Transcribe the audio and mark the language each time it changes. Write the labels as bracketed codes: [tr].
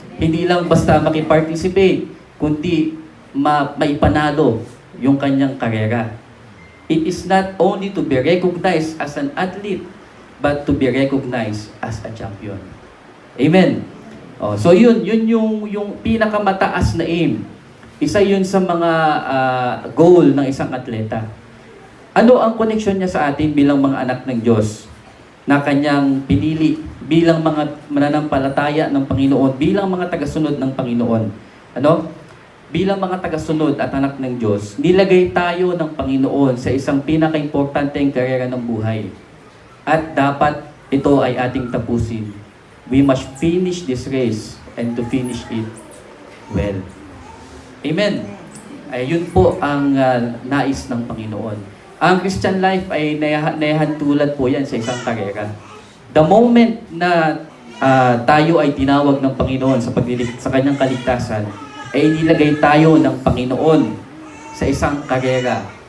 [tl] Hindi lang basta makiparticipate, kundi maipanalo yung kanyang karera. [en] It is not only to be recognized as an athlete, but to be recognized as a champion. [tl] Amen? So yun yung pinakamataas na aim. Isa yun sa mga goal ng isang atleta. Ano ang connection niya sa atin bilang mga anak ng Diyos na kanyang pinili bilang mga mananampalataya ng Panginoon, bilang mga tagasunod ng Panginoon? Ano? Bilang mga tagasunod at anak ng Diyos, nilagay tayo ng Panginoon sa isang pinaka-importanteng karera ng buhay. At dapat ito ay ating tapusin. [en] We must finish this race and to finish it well. [tl] Amen. Ay, yun po ang nais ng Panginoon. Ang Christian life ay nahahantulad po yan sa isang karera. [en] The moment [tl] na tayo ay tinawag ng Panginoon sa kanyang kaligtasan, ay nilagay tayo ng Panginoon sa isang karera.